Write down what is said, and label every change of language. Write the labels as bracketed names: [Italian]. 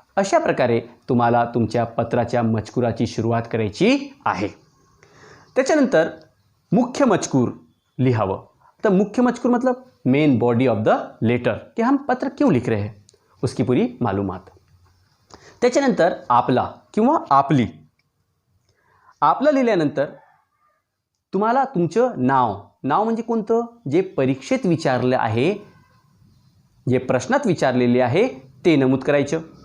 [Marathi] अशा प्रकारे तुम्हाला तुमच्या पत्राच्या मजकुराची सुरुवात करायची आहे. त्याच्यानंतर मुख्य मजकूर लिहावं. [Hindi] तो मुख्य मजकूर मतलब [English] main body of the letter [Hindi] कि हम पत्र क्यों लिख रहे हैं उसकी पूरी मालूमात. [Marathi] त्याच्यानंतर आपला किंवा आपली. आपला लिहिल्यानंतर तुम्हाला तुमचं नाव म्हणजे कोणतं, जे परीक्षेत विचारलं आहे, जे प्रश्नात विचारलेले आहे ते नमूद करायचं.